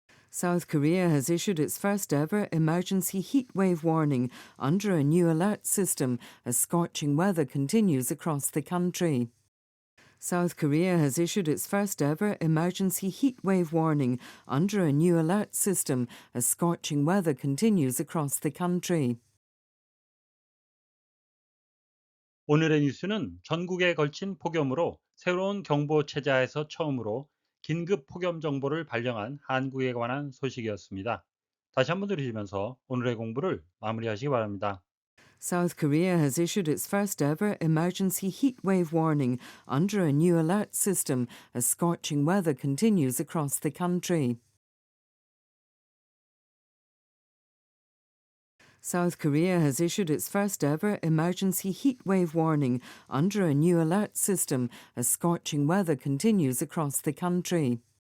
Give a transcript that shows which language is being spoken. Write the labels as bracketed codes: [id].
[en] South Korea has issued its first ever emergency heatwave warning under a new alert system as scorching weather continues across the country. South Korea has issued its first ever emergency heatwave warning under a new alert system as scorching weather continues across the country. [ko] 오늘의 뉴스는 전국에 걸친 폭염으로 새로운 경보 체제하에서 처음으로 긴급 폭염 정보를 발령한 한국에 관한 소식이었습니다. 다시 한번 들으시면서 오늘의 공부를 마무리하시기 바랍니다. [en] South Korea has issued its first ever emergency heatwave warning under a new alert system as scorching weather continues across the country. South Korea has issued its first ever emergency heatwave warning under a new alert system as scorching weather continues across the country.